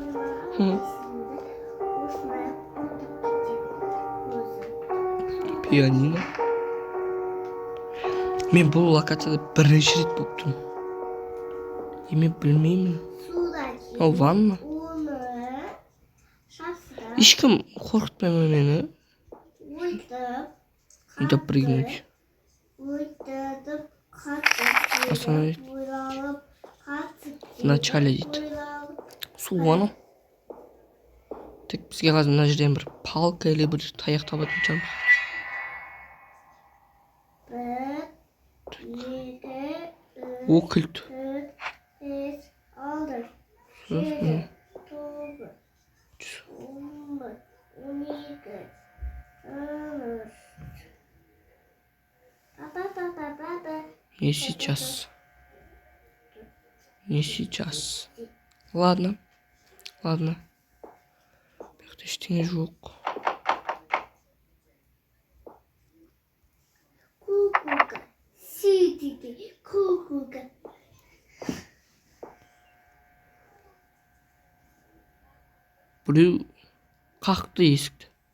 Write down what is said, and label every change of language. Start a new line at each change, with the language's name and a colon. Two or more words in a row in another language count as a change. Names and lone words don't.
Kazakh: Пианино. Мен бұл локацияда бірінші рет болып тұрмын. Мен білмеймін. Ол ванна. Ешкім қорқытпаймын мені.
Russian: Үйді прыгнуть. Остановить. В начале
Kazakh: дейді. Су ванна. Так, бізге қазір мына жерден бір палка или бір таяқ табатын шығармыз. О, кілт.
Russian: Не сейчас. Ладно.
Kazakh: Бұяқта ештеңе жоқ. Біреу қақты есікті.